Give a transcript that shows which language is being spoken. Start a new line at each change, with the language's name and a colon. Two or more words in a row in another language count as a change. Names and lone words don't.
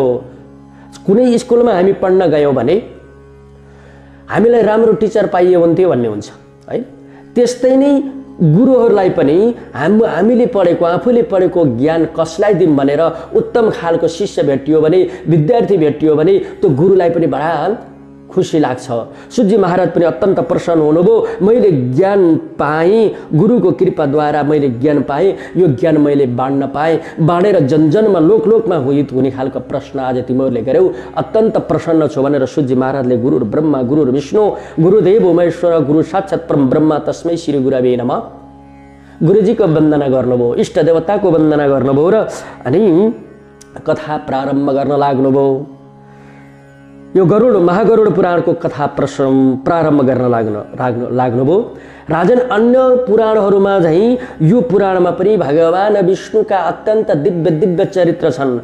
Nepali: कुनै स्कुलमा हामी पढ्न गयौँ भने हामीलाई राम्रो टिचर पाइयो हुन्थ्यो भन्ने हुन्छ है, त्यस्तै नै गुरुहरूलाई पनि हामीले पढेको आफूले पढेको ज्ञान कसलाई दिउँ भनेर उत्तम खालको शिष्य भेटियो भने, विद्यार्थी भेटियो भने त्यो गुरुलाई पनि बडा खुसी लाग्छ। सूजी महाराज पनि अत्यन्त प्रसन्न हुनुभयो, मैले ज्ञान पाएँ, गुरुको कृपाद्वारा मैले ज्ञान पाएँ, यो ज्ञान मैले बाँड्न पाएँ, बाँडेर जनजनमा लोकलोकमा हित हुने खालको प्रश्न आज तिमीहरूले गर्यौ, अत्यन्त प्रसन्न छु भनेर सूजी महाराजले
Sanskrit: गुरु ब्रह्मा गुरु विष्णु गुरुदेव महेश्वर गुरु साक्षात् परम ब्रह्मा तस्मै श्री गुरवे नमः
Nepali: गुरुजीको वन्दना गर्नुभयो, इष्ट देवताको वन्दना गर्नुभयो र अनि कथा प्रारम्भ गर्न लाग्नुभयो। यो महागरुड पुराणको कथा प्रारम्भ गर्न लाग्नुभयो। राजन अन्य पुराणहरूमा झैं यो पुराणमा पनि भगवान विष्णुका अत्यन्त दिव्य दिव्य चरित्र छन्।